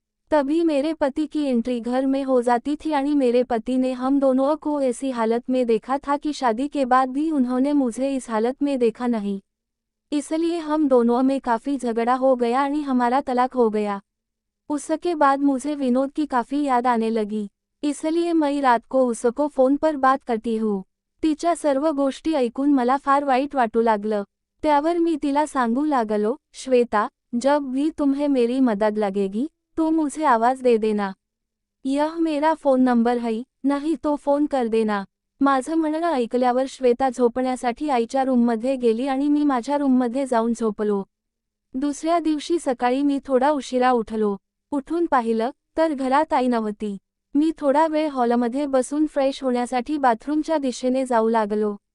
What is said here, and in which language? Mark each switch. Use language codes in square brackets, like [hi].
[hi] तभी मेरे पति की एंट्री घर में हो जाती थी और मेरे पति ने हम दोनों को ऐसी हालत में देखा था कि शादी के बाद भी उन्होंने मुझे इस हालत में देखा नहीं. इसलिए हम दोनों में काफ़ी झगड़ा हो गया और हमारा तलाक हो गया. उसके बाद मुझे विनोद की काफ़ी याद आने लगी. इसलिए मैं रात को उसको फ़ोन पर बात करती हूँ. [mr] तिच्या सर्व गोष्टी ऐकून मला फार वाईट वाटू लागलं. त्यावर मी तिला सांगू लागलो, [hi] श्वेता, जब भी तुम्हें मेरी मदद लगेगी तो मुझे आवाज़ दे देना. यह मेरा फ़ोन नंबर है, नहीं तो फ़ोन कर देना. [mr] माझं म्हणणं ऐकल्यावर श्वेता झोपण्यासाठी आईच्या रूममध्ये गेली आणि मी माझ्या रूममध्ये जाऊन झोपलो. दुसऱ्या दिवशी सकाळी मी थोडा उशिरा उठलो. उठून पाहिलं तर घरात आई नव्हती. मी थोडा वेळ हॉलमध्ये बसून फ्रेश होण्यासाठी बाथरूमच्या दिशेने जाऊ लागलो.